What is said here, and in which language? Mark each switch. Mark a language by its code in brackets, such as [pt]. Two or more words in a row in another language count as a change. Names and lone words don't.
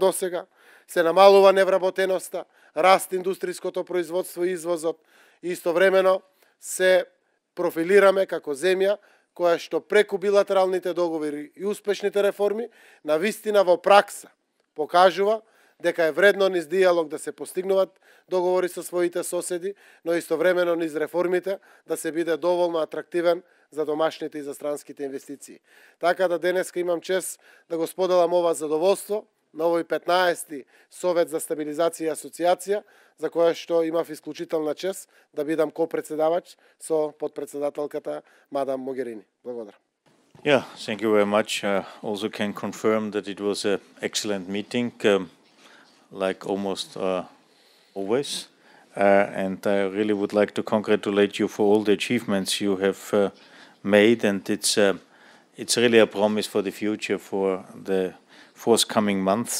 [mk] досега, се намалува невработеноста, раст индустријското производство и извозот и истовремено се профилираме како земја која што преку билатералните договори и успешните реформи на вистина во пракса покажува дека е вредно низ диалог да се постигнуваат договори со своите соседи, но истовремено низ реформите да се биде доволно атрактивен за домашните и за странските инвестиции. Така да денеска имам чест да го споделам ова задоволство на овој 15-ти Совет за стабилизација и асоциација, за која што имав исклучителна чест да бидам ко-председавач со потпретседателката мадам Могерини. Благодарам. [en] Yeah, thank you very much. Also can confirm that it was an excellent meeting, like almost always. And I really would like to congratulate you for all the achievements you have made, and it's really a promise for the future, for the forthcoming months.